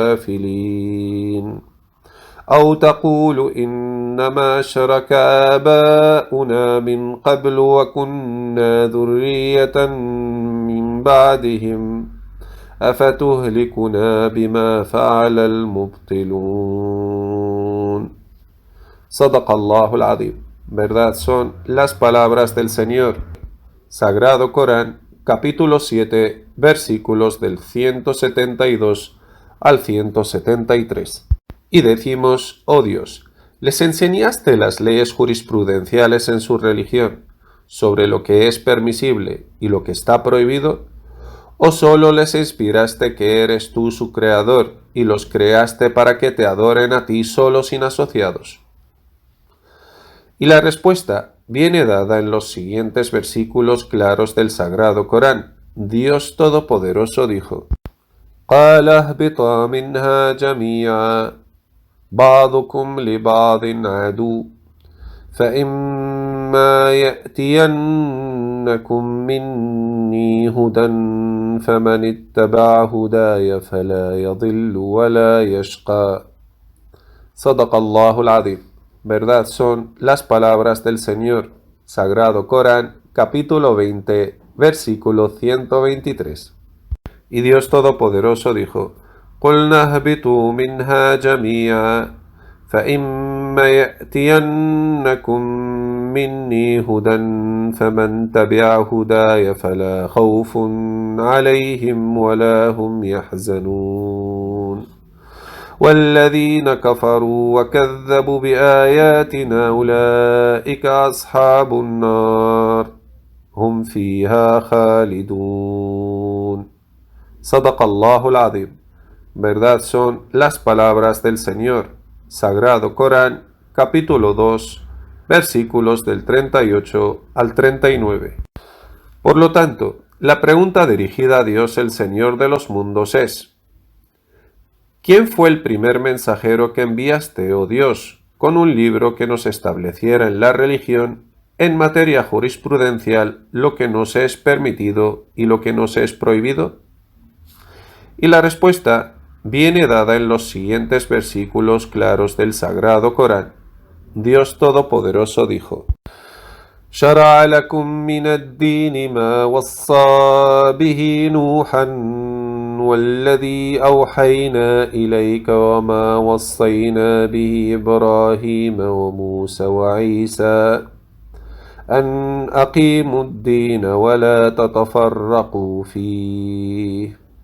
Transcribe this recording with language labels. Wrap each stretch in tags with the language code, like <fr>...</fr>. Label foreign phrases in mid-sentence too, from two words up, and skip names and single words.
<ar>غَافِلِينَ أو تقول إنما أشرك آباؤنا من قبل وكنا ذرية من بعدهم أفتهلكنا بما فعل المبطلون. صدق الله العظيم.</ar> <es>Verdad son las palabras del Señor. Sagrado Corán, capítulo 7, versículos del 172 al 173. Y decimos, oh Dios, les enseñaste las leyes jurisprudenciales en su religión, sobre lo que es permisible y lo que está prohibido, ¿o solo les inspiraste que eres tú su creador y los creaste para que te adoren a ti solo sin asociados? Y la respuesta viene dada en los siguientes versículos claros del Sagrado Corán. Dios Todopoderoso dijo:</es> <ar>قَالَ اهْبِطَا مِنْهَا جَمِيعًا بَعْضُكُمْ لِبَعْضٍ عَدُوٌّ فَإِمَّا يَأْتِيَنَّكُم مِّنِّي هُدًى فَمَنِ اتَّبَعَ هُدَايَ فَلَا يَضِلُّ وَلَا يَشْقَى. صدق الله العظيم.</ar> <es>Verdad son las palabras del Señor. Sagrado Corán, capítulo 20, versículo 123. Y Dios Todopoderoso dijo:</es> <ar>قُلْنَا اهْبِطُوا مِنْهَا جَمِيعًا فَإِمَّا يَأْتِيَنَّكُم مِّنِّي هُدًى فَمَن تَبِعَ هُدَايَ فَلَا خَوْفٌ عَلَيْهِمْ وَلَا هُمْ يَحْزَنُونَ والذين كفروا وكذبوا بآياتنا أولئك أصحاب النار هم فيها خالدون. صدق الله العظيم.</ar> <es>Verdad son las palabras del Señor. Sagrado Corán, capítulo 2, versículos del 38 al 39. Por lo tanto, la pregunta dirigida a Dios, el Señor de los mundos, es: ¿quién fue el primer mensajero que enviaste, oh Dios, con un libro que nos estableciera en la religión, en materia jurisprudencial, lo que nos es permitido y lo que nos es prohibido? Y la respuesta viene dada en los siguientes versículos claros del Sagrado Corán. Dios Todopoderoso dijo:</es> <ar>شرع لكم من الدين ما وصى به نوحا والذي أوحينا إليك وما وصينا به إبراهيم وموسى وعيسى أن أقيموا الدين ولا تتفرقوا فيه</ar>